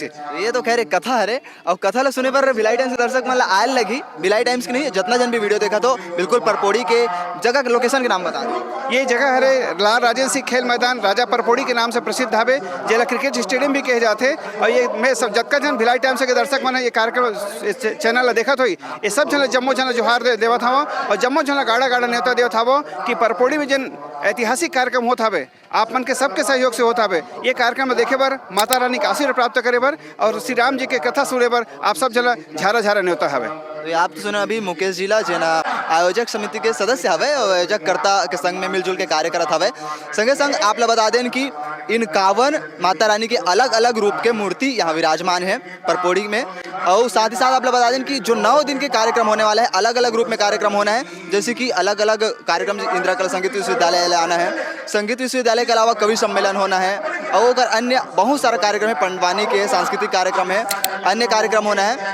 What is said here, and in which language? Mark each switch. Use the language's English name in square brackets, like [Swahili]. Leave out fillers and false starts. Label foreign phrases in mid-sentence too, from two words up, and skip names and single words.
[Chhattisgarhi] ये तो खैर एक कथा है और कथा ला सुने पर बिलाई टाइम्स के दर्शक मन ला आयल लगी। बिलाई टाइम्स की नहीं जितना जन भी वीडियो देखा तो बिल्कुल परपोड़ी के जगह के लोकेशन के नाम बता दें। ये जगह है लाल राजेंद्र सिंह खेल मैदान राजा परपोड़ी के नाम से प्रसिद्ध हवे जेला क्रिकेट स्टेडियम भी कहे जाते। और ये मैं सब जतका जन भिलाई टाइम्स के दर्शक मन ये कार्यक्रम चैनल ला देखत होई ये सब जन जम्मो जन जोहार देवत हवो और जम्मो जन गाड़ा गाड़ा न्योता देवत हवो कि परपोड़ी में जिन ऐतिहासिक कार्यक्रम होत हवे आप मन के सबके सहयोग से होत हवे। ये कार्यक्रम देखे बर माता रानी का आशीर्वाद प्राप्त करे बर और श्री राम जी के कथा सुने बर आप सब जला झारा झारा न्योता हवे। तो आप तो सुना अभी मुकेश जिला जना आयोजक समिति के सदस्य हवे और आयोजककर्ता के संग में मिलजुल के कार्य करत हवे। संगे संग आप ला बता दें कि इन 51 माता रानी के अलग अलग रूप के मूर्ति यहाँ विराजमान है परपोड़ी में। और साथ ही साथ आप ला बता दें कि जो 9 दिन के कार्यक्रम होने वाला है अलग अलग रूप में कार्यक्रम होना है। जैसे कि अलग अलग कार्यक्रम इंदिरा कला संगीत विश्वविद्यालय आना है, संगीत विश्वविद्यालय के अलावा कवि सम्मेलन होना है और अगर अन्य बहुत सारा कार्यक्रम है, पंडवानी के सांस्कृतिक कार्यक्रम है, अन्य कार्यक्रम होना है।